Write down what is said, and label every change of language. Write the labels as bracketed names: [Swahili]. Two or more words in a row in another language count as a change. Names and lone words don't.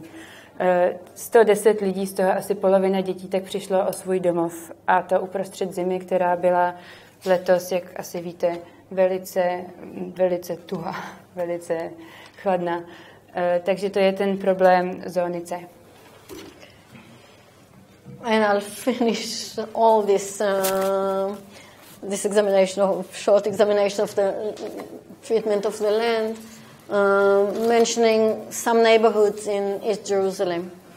[Czech] 110 lidí, z toho asi polovina dětí, tak přišlo o svůj domov. A to uprostřed zimy, která byla letos, jak asi víte, velice tuhá, velice chladná. Takže to je ten problém zóny C. [English] And I'll finish all this short examination of the treatment of the land, mentioning some neighborhoods in East Jerusalem.